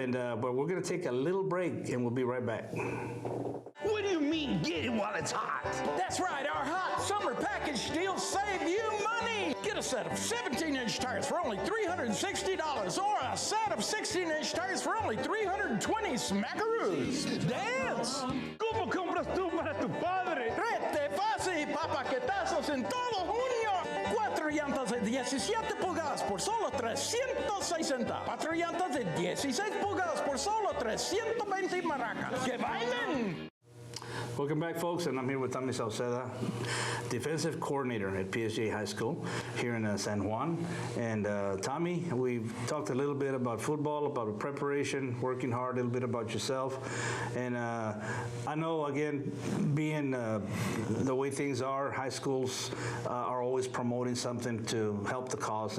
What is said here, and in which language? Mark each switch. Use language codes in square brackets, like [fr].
[en] But we're going to take a little break, and we'll be right back. What do you mean, get it while it's hot? That's right, our hot summer package deals save you money. Get a set of 17-inch tires for only $360, or a set of 16-inch tires for only $320 smackaroos. Dance! [es] ¿Cómo compras tú para tu padre? Rete fácil y papaquetazos en todo junio. 4 llantas de 17 pulgadas por solo $360. 4 llantas de 16 pulgadas por solo $320 maracas. ¡Que bailen! [en] Welcome back, folks, and I'm here with Tommy Sauceda, defensive coordinator at PSJA High School here in San Juan. And Tommy, we've talked a little bit about football, about preparation, working hard, a little bit about yourself. And I know, again, being the way things are, high schools are always promoting something to help the cause.